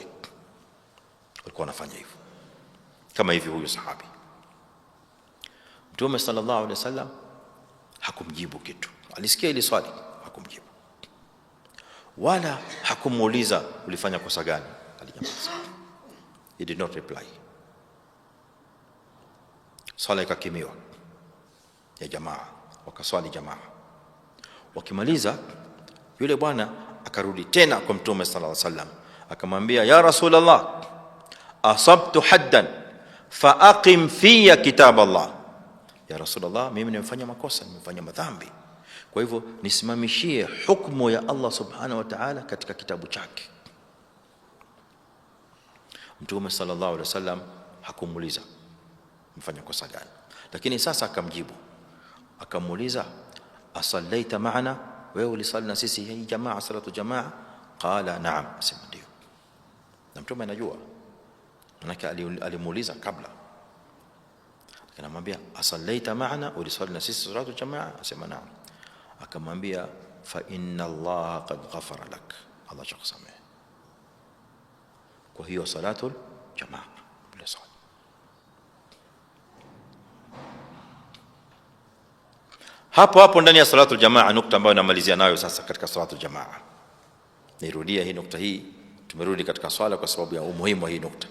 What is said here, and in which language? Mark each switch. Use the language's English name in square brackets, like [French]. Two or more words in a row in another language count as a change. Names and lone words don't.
[Swahili] Walikuwa wanafanya hivyo. Kama hivi huyu sahabi. Mtume [Arabic] صلى الله عليه وسلم [Swahili] hakumjibu kitu. Alisikia ile swali, hakumjibu. Wala hakumuuliza ulifanya kosa gani, alinyamaza. [English] He did not reply. [Swahili] Swala ikakimiwa ya jamaa, wakaswali jamaa. Wakimaliza, yule bwana akarudi tena kwa Mtume [Arabic] صلى الله عليه وسلم, [Swahili] akamwambia, [Arabic] يا رسول الله أصبت حدا فأقمه في كتاب الله. يا رسول الله, [Swahili] mimi nimefanya makosa, nimefanya madhambi, kwa hivyo nisimamishie hukumu ya Allah [Arabic] سبحانه وتعالى [Swahili] katika kitabu chake. Mtume [Arabic] صلى الله عليه وسلم [Swahili] hakumuuliza mfanya kosa gani, lakini sasa akamjibu, akamuuliza, [Arabic] أصليت معنا, [Swahili] wewe ulisali na sisi hii jamaa, [Arabic] صلاة جماعة? قال نعم, [Swahili] asema ndio. Na Mtume anajua, manake alimuuliza kabla. Akamwambia, [Arabic] أصليت معنا, [Swahili] ulisali na sisi [Arabic] صلاة جماعة? [Swahili] Asema na'am. Akamwambia, [Arabic] فإن الله قد غفر لك, Allah shakusamehe. [Swahili] Kwa hiyo [Arabic] صلاة جماعة [Swahili] bila swali. Hapo ndani ya [Arabic] صلاة جماعة, [Swahili] nukta ambayo namalizia nayo sasa katika [Arabic] صلاة جماعة. [Swahili] Nirudia hii nukta hii, tumerudi katika swala kwa sababu ya umuhimu wa hii nukta.